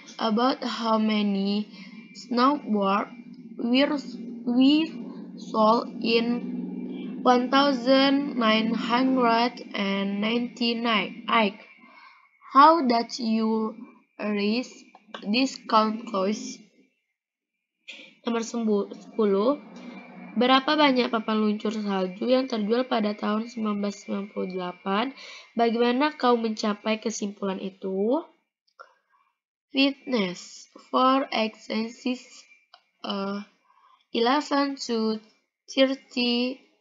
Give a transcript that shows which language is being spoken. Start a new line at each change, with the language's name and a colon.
English: About how many snowboard were sold in 1999. How did you reach this conclusion?
Indonesian: Nomor 10. Berapa banyak papan luncur salju yang terjual pada tahun 1998? Bagaimana kau mencapai kesimpulan itu?
English: Fitness for exercises 11 to 13.